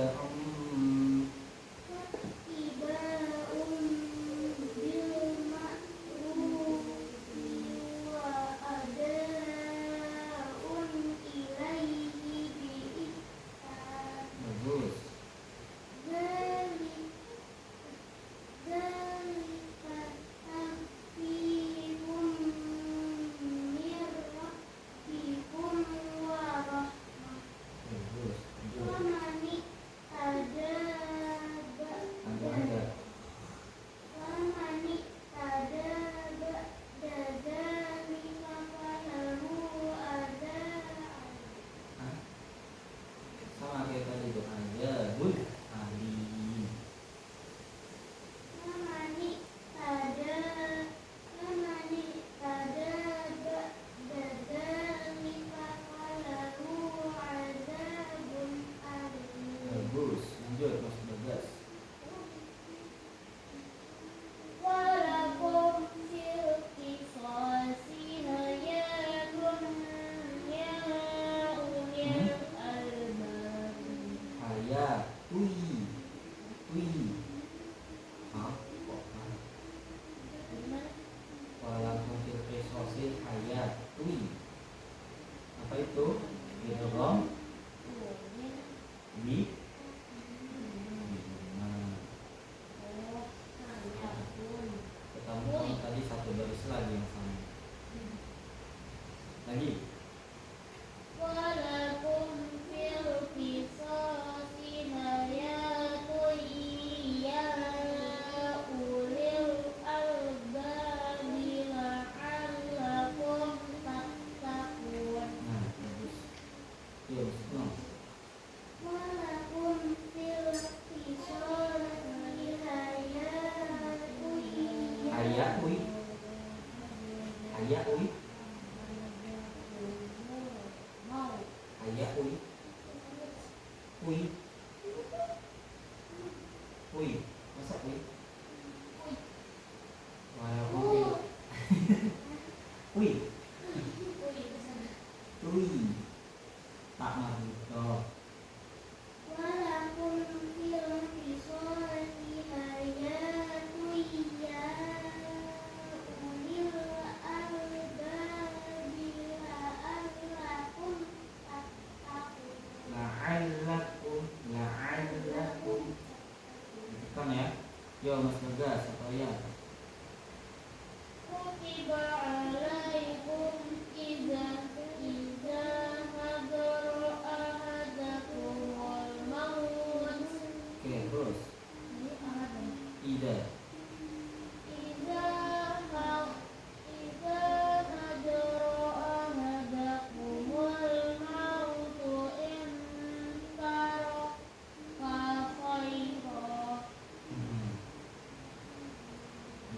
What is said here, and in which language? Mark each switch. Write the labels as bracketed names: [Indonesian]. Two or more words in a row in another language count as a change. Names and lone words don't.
[Arabic] فاتباع بالمعروف وأداء إليه بإحسان. [Indonesian] bagus. [Arabic] ذلك تخفيف من ربكم ورحمة. [Indonesian] Bagus. Lanjut. [Arabic] فمن اعتدى [Indonesian] Lanjut aja. [Arabic] فمن اعتدى بعد ذلك فله عذاب. [Indonesian] Hah? Sama kayak tadi tuh aja. Bun. [Arabic] Alim. فمن اعتدى بعد ذلك فله عذاب أليم. [Indonesian] Bagus. Lanjut Mas Bagas. [Arabic] ولكم في القصاص حياة يا أولي الألباب. [Indonesian] Ayat. Ui. Maaf. Kok maaf. [Arabic] Walaupun في القصاص ayat. [Indonesian] Ui. Apa itu? Idgham bi. Nah, ketemu sama tadi satu baris lagi yang sama. Lagi. [Arabic] ولكم في القصاص حياة يا أولي الألباب لعلكم تتقون. [Indonesian] Nah, bagus. Iya, no. [Arabic] ولكم في القصاص حياة [Indonesian] Ayat ui. Ayat ui. mau Ayat ui. Ui. Ui. Masa ui? [Arabic] Walaupun fil. Ui. [Indonesian] Ui. Tak marbuto. [Arabic] ولكم في القصاص حياة يا أولي الألباب لعلكم تتقون. La'allakum. [Indonesian] Kan ya? Yo Mas Bagas atau ya? [Arabic] كتب عليكم إذا حضر أحدكم الموت. [Indonesian] Oke, terus. [Arabic] Ida. إذا حضر أحدكم الموت إن ترك خيرا